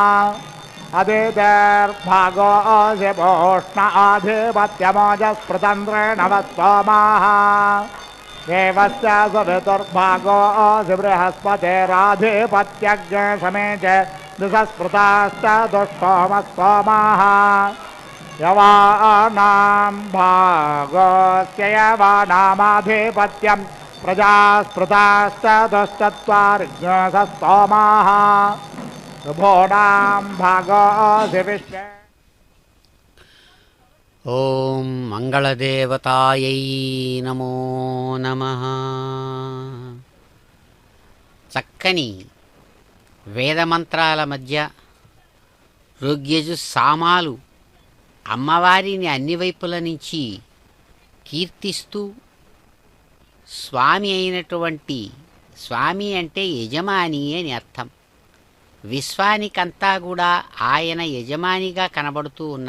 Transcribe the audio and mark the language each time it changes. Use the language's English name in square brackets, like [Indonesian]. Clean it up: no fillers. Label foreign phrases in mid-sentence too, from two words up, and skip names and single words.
[Sanskrit] अदितेर्भागोऽसि भूष्ण आधिपत्यमोजस्पृतन्द्रेणवस्तोमः देवस्य सवितुर्भागोऽसि बृहस्पतेराधिपत्यज्ञसमे च दुःस्पृताश्च दुष्टोमस्तोमः यवानां भागोऽस्य यवानामाधिपत्यं प्रजास्पृताश्च दुश्चत्वारिघ्नेशस्तोमः ऋभूणां भागोऽसि विश्वे ॐ मंगलदेवतायै नमो नमः. [Telugu] చక్కని వేదమంత్రాల మధ్య ఋగ్యజు సామాలు అమ్మవారిని అన్ని వైపుల నుంచి కీర్తిస్తూ స్వామి అయినటువంటి, స్వామి అంటే యజమాని అని అర్థం, విశ్వానికంతా కూడా ఆయన యజమానిగా కనబడుతూ